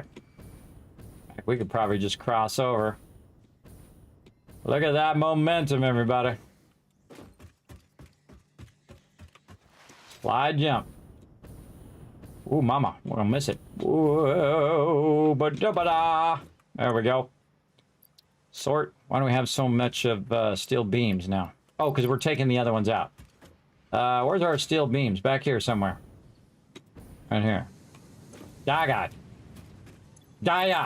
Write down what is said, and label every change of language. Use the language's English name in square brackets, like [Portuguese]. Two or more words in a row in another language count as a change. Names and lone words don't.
[English] We could probably just cross over. Look at that momentum, everybody. Slide jump. Ooh, mama, we're gonna miss it. Whoa, ba-da-ba-da. There we go. Sort. Why do we have so much of steel beams now? Oh, because we're taking the other ones out. Where's our steel beams? Back here somewhere. Right here. Dagat. Daya.